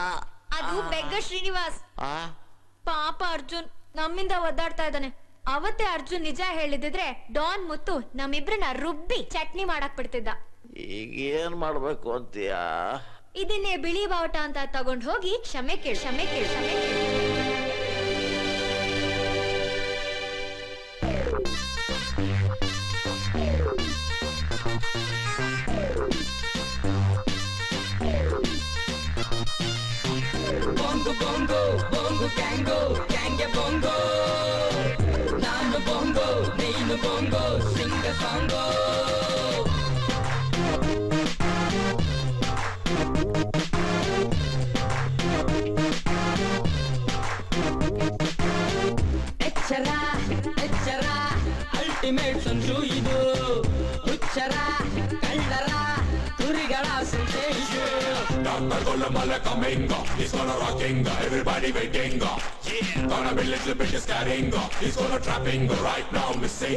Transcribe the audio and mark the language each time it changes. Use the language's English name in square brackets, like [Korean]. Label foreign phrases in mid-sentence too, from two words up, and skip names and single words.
[Kannada] ಅದು ಬೆಗ್ಗ ಶ್ರೀನಿವಾಸ್. ಪಾಪ ಅರ್ಜುನ್ ನಮ್ಮಿಂದ ಒದ್ದಾಡ್ತಾ ಇದ್ದಾನೆ. ಅವತ್ತೇ ಅರ್ಜುನ್ ನಿಜ ಹೇಳಿದ್ರೆ ಡಾನ್ ಮುತ್ತು ನಮ್ಮಿಬ್ರನ್ನ ರುಬ್ಬಿ ಚಟ್ನಿ ಮಾಡಕ್ ಬಿಡ್ತಿದ್ದ. ಈಗ ಏನ್ ಮಾಡ್ಬೇಕು ಅಂತೀಯಾ? ಇದನ್ನೇ ಬಿಳಿ ಬಾವುಟ ಅಂತ ತಗೊಂಡ್ ಹೋಗಿ ಕ್ಷಮೆ ಕೇಳು, ಕ್ಷಮೆ ಕೇಳು, ಕ್ಷಮೆ ಕೇಳು. bongo bongo bongo kango kange bongo nanu bongo neenu bongo sing a songo ಎಚ್ಚರ ಎಚ್ಚರ ಅಲ್ಟಿಮೇಟ್ ಸಂಜು ಇದು ಹುಚ್ಚರ ಕಳ್ಳರ ತುರಿಗಳ ಸಂತೆ ಇದು. [English] Dr. Golamala coming, he's gonna rocking, everybody waiting. Gonna be little bit scaring, he's gonna trapping, right now missing.